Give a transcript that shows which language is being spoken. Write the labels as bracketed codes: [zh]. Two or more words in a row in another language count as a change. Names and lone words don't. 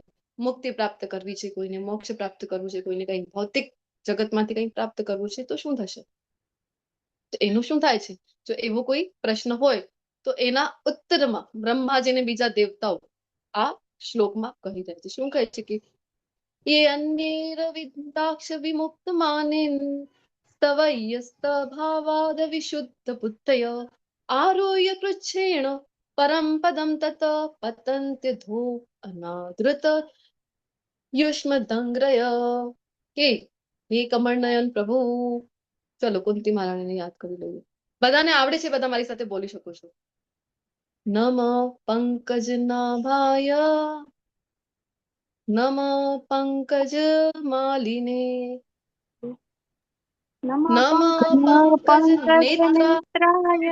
[gu] મુક્તિ પ્રાપ્ત કરવી છે કોઈને, મોક્ષ પ્રાપ્ત કરવું છે કોઈને, કંઈ ભૌતિક જગતમાંથી કંઈ પ્રાપ્ત કરવું છે તો શું થશે? તો એનું શું થાય છે? જો એવો કોઈ પ્રશ્ન હોય તો એના ઉત્તરમાં બ્રહ્માજીને બીજા દેવતાઓ આ શ્લોકમાં કહી રહ્યા છે. શું કહે છે કે [sa] ये अन्येर विद्याक्ष विमुक्त मानिन स्तवय्यस्त भावाद विशुद्ध बुद्धय आरोह्य कृच्छेण परम पदम तत पतन्त्य धो अनादृत युष्म दंग्रय. [gu] કે હે કમળનયન પ્રભુ, ચલો કુંતી મહારાણીને યાદ કરી લઈએ. બધાને આવડે છે, બધા મારી સાથે બોલી શકો છો. [sa] નમ પંકજ નાભાય નમ પંકજ માલિને નમ પંકજ નેત્રાય